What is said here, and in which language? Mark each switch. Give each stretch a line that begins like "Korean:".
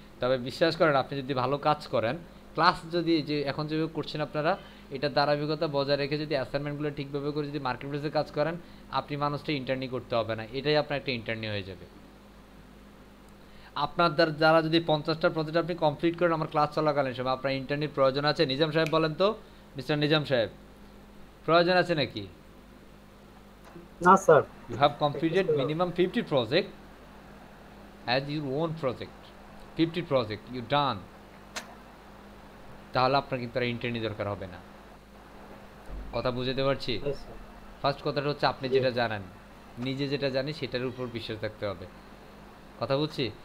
Bangla: তবে বিশ্বাস করেন আপনি যদি ভালো কাজ করেন, ক্লাস যদি যে এখন যেভাবে করছেন আপনারা, এটা ধারাবাহিকতা বজায় রেখে যদি অ্যাসাইনমেন্টগুলো ঠিকভাবে করে যদি মার্কেট প্লেসে কাজ করেন, আপনি মানুষটা ইন্টার্নি করতে হবে না, এটাই আপনার একটা ইন্টার্নি হয়ে যাবে। আপনার যারা যদি 50টা প্রজেক্ট আপনি কমপ্লিট করেন আমার ক্লাস চলাকালীন সময়, আপনার ইন্টার্নির প্রয়োজন আছে? নিজাম সাহেব বলেন তো, মিস্টার নিজাম সাহেব, প্রয়োজন আছে নাকি? না sir.
English: You have completed minimum 50 project as your own project, 50 project you done,
Bangla: তাহলে আপনার কিন্তু আর ইন্টার্নি দরকার হবে না। কথা বুঝতে পারছি? ফার্স্ট কথাটা হচ্ছে আপনি যেটা জানেন, নিজে যেটা জানি সেটার উপর বিশ্বাস রাখতে হবে, কথা বুঝছি?